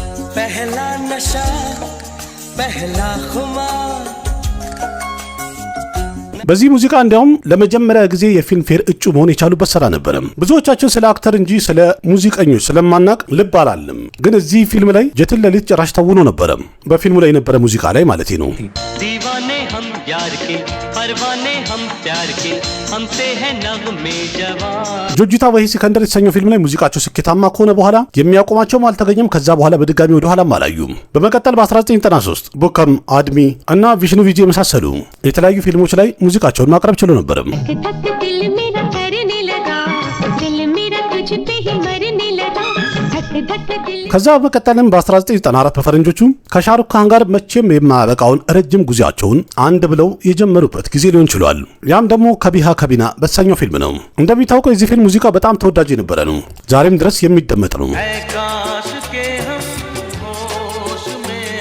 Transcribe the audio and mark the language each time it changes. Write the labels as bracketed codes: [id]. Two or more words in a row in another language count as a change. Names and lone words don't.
[am] በዚህ ሙዚቃ እንዲያውም ለመጀመሪያ ጊዜ የፊልም ፌር እጩ መሆን የቻሉበት ስራ ነበር። ብዙዎቻችን ስለ አክተር እንጂ ስለ ሙዚቀኞች ስለማናቅ ልብ አላለም። ግን እዚህ ፊልም ላይ ጀቲን ለሊት ጭራሽ ተውኖ ነበር። በፊልሙ ላይ የነበረ ሙዚቃ ላይ ማለት ነው። [hi] दीवाने हम यार के परवाने हम प्यार के हमसे है नगमे जवान [am] ጆጁታ ቫሂ ሲከንደር የተሰኘው ፊልም ላይ ሙዚቃቸው ስኬታማ ከሆነ በኋላ የሚያቆማቸውም አልተገኘም። ከዛ በኋላ በድጋሚ ወደ ኋላም አላዩም። በመቀጠል በ1993 ቡከም አድሚ እና ቪሽኑ ቪጂ የመሳሰሉ የተለያዩ ፊልሞች ላይ ሙዚቃቸውን ማቅረብ ችሎ ነበር። ከዛ በመቀጠልም በ1994 በፈረንጆቹ ከሻሩክ ካን ጋር መቼም የማያበቃውን ረጅም ጉዟቸውን አንድ ብለው የጀመሩበት ጊዜ ሊሆን ችሏል። ያም ደግሞ ከቢሃ ከቢና በተሰኘው ፊልም ነው። እንደሚታወቀው የዚህ ፊልም ሙዚቃ በጣም ተወዳጅ የነበረ ነው። ዛሬም ድረስ የሚደመጥ ነው።